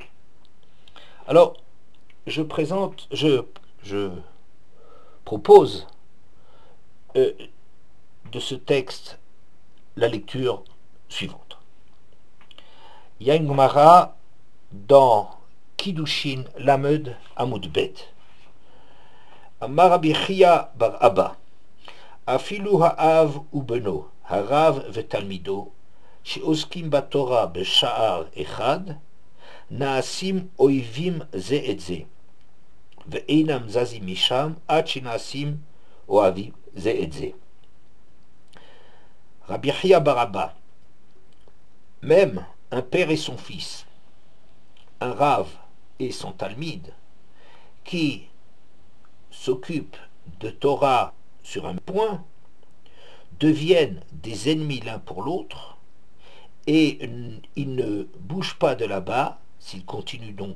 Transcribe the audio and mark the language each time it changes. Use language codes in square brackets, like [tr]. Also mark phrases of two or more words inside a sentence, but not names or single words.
[fr] Alors, je propose de ce texte la lecture suivante. Il y a une Gemara dans Kiddushin Lamed Amud Bet. [he] אמר רבי חייא בר אבא, אפילו האב ובנו, הרב ותלמידו, שעוסקים בתורה בשער אחד, נעשים אויבים זה את זה, ואינם זזים משם, עד שנעשים אוהבים זה את זה. [fr] Rabbi Chia bar Abba, même un père et son fils, un rave et son talmide, qui s'occupent de Torah sur un point, deviennent des ennemis l'un pour l'autre, et ils ne bougent pas de là-bas, s'ils continuent donc